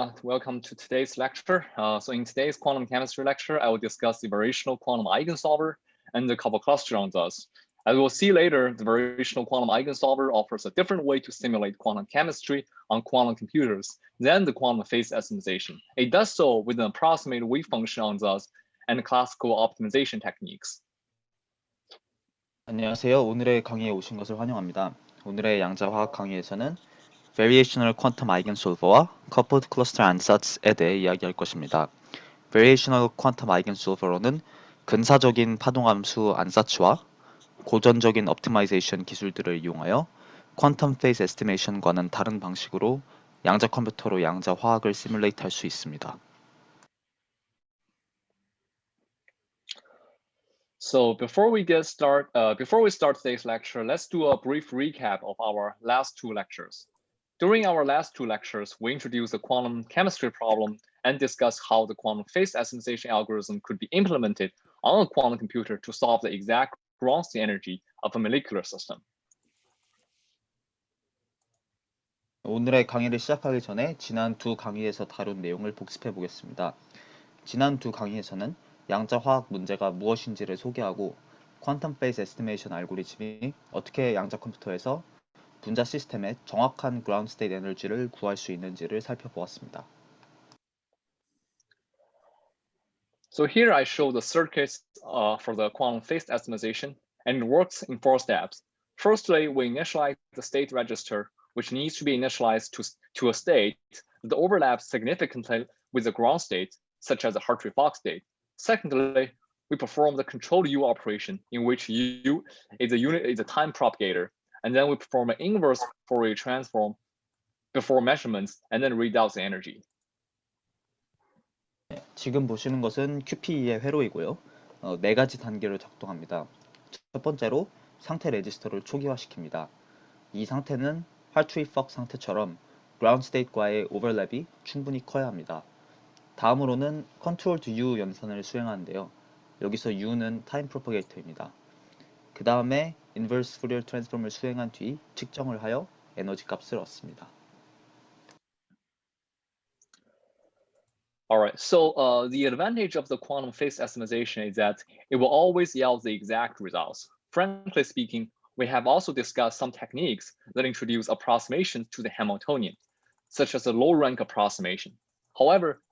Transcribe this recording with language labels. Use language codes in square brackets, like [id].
[en] Welcome to today's lecture. So in today's quantum chemistry lecture, I will discuss the variational quantum eigensolver and the couple cluster on those. As we'll see later, the variational quantum eigensolver offers a different way to simulate quantum chemistry on quantum computers than the quantum phase estimation. It does so with an approximate wave function on those and classical optimization techniques. [ko] 안녕하세요. 오늘의 강의에 오신 것을 환영합니다. 오늘의 양자화학 강의에서는 Variational Quantum Eigensolver와 Coupled Cluster Ansatz에 대해 이야기할 것입니다. Variational Quantum Eigensolver로는 근사적인 파동함수 안사츠와 고전적인 옵티마이제이션 기술들을 이용하여 퀀텀 페이스 에스티메이션과는 다른 방식으로 양자 컴퓨터로 양자 화학을 시뮬레이트 할 수 있습니다. [en] So before we start today's lecture, let's do a brief recap of our last two lectures. During our last two lectures, we introduced the quantum chemistry problem and discussed how the quantum phase estimation algorithm could be implemented on a quantum computer to solve the exact ground state energy of a molecular system. [ko] 오늘의 강의를 시작하기 전에 지난 두 강의에서 다룬 내용을 복습해 보겠습니다. 지난 두 강의에서는 양자 화학 문제가 무엇인지를 소개하고 퀀텀 페이스 에스티메이션 알고리즘이 어떻게 양자 컴퓨터에서 분자 시스템의 정확한 그라운드 스테이트 에너지를 구할 수 있는지를 살펴보았습니다. [en] So here I show the circuits for the quantum phase estimation, and it works in 4 steps. Firstly, we initialize the state register, which needs to be initialized to a state that overlaps significantly with the ground state, such as the Hartree-Fock state. Secondly, we perform the control U operation, in which U is a time propagator, and then we perform an inverse Fourier transform before measurements, and then read out the energy. [ko] 지금 보시는 것은 QPE의 회로이고요. 네 가지 단계로 작동합니다. 첫 번째로 상태 레지스터를 초기화시킵니다. 이 상태는 Hartree-Fock 상태처럼 ground state과의 오버랩이 충분히 커야 합니다. 다음으로는 Control to U 연산을 수행하는데요. 여기서 U는 타임 프로퍼게이터입니다. 그 다음에 인버스 푸리어 트랜스폼을 수행한 뒤 측정을 하여 에너지 값을 얻습니다. [en] All right, so the advantage of the quantum phase estimation is that it will always yield the exact results. Frankly speaking, we have also discussed some techniques that introduce approximations to the Hamiltonian, such as the low rank approximation. However,